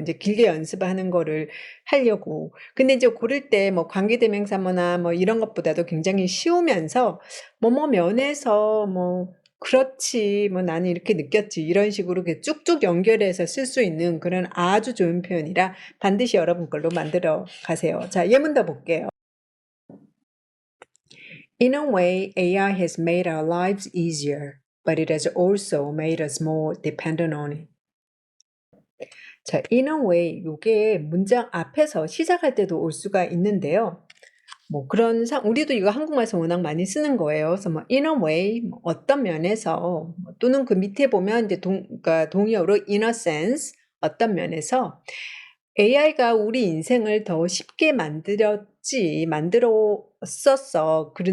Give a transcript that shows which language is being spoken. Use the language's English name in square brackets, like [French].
[Korean] 이제 길게 연습하는 거를 하려고. 근데 이제 고를 때 뭐 관계대명사나 뭐 이런 것보다도 굉장히 쉬우면서 뭐뭐 면에서 뭐 그렇지. 뭐 나는 이렇게 느꼈지. 이런 식으로 이렇게 쭉쭉 연결해서 쓸 수 있는 그런 아주 좋은 표현이라 반드시 여러분 걸로 만들어 가세요. 자, 예문 더 볼게요. [English] In a way, AI has made our lives easier, but it has also made us more dependent on it. [Korean] 자, [English] in a way, [Korean] 요게 문장 앞에서 시작할 때도 올 수가 있는데요. 뭐 그런 우리도 이거 한국말에서 워낙 많이 쓰는 거예요. 그래서 뭐 [English] in a way [Korean] 뭐 어떤 면에서 또는 그 밑에 보면 이제 그러니까 동의어로 [English] in a sense [Korean] 어떤 면에서 AI가 우리 인생을 더 쉽게 만들었었어.